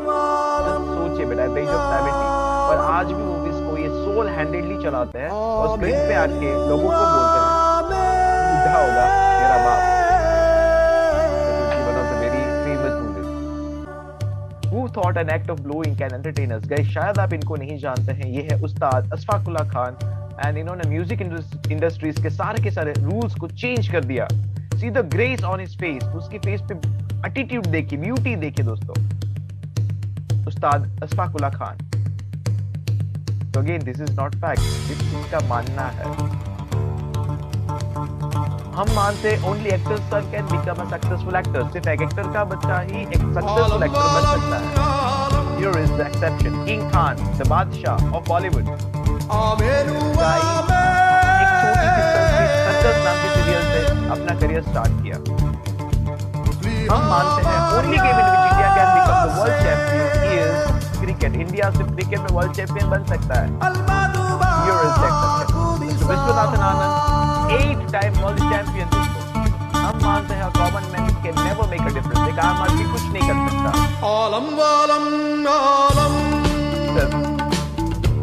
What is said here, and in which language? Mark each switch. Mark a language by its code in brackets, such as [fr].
[hi] Just सोचिए बेटा, [en] at the age of 70, [hi] और आज भी वो इसको ये सोल हैंडेडली चलाते हैं और स्क्रीन पे आके लोगों को बोलते हैं बुढ़ा होगा मेरा बाप। [en] One of the very famous movies. Who thought an act of blowing can entertain us? [hi] Guys, शायद आप इनको नहीं जानते हैं, ये है उस्ताद अशफाकुल्लाह खान, एंड इन्होंने म्यूजिक इंडस्ट्रीज के सारे रूल्स को चेंज कर दिया। [en] See the grace on his face, [hi] उसकी फेस पे एटीट्यूड देखिए, ब्यूटी देखिए दोस्तों, उस्ताद Ashfaqullah Khan. [en] So again, this is not fact, this [hi] इनका मानना है। हम मानते [en] only actor's son can become a successful actor. [hi] सिर्फ एक एक्टर का बच्चा ही एक सक्सेसफुल एक्टर बन सकता है। [en] Here is the exception. King Khan, the Badshah of Bollywood. [hi] एक छोटी सी सक्सेस नाम की सीरियल से अपना करियर स्टार्ट किया। हम मानते हैं [en] only game in which India can become the world champion is cricket. [hi] India सिर्फ क्रिकेट में वर्ल्ड चैंपियन बन सकता है। [en] Here is the exception. [hi] Viswanathan Anand 8-time world champion दोस्तों। हम मानते हैं [en] common man can never make a difference, [hi] एक आम आदमी कुछ नहीं कर सकता।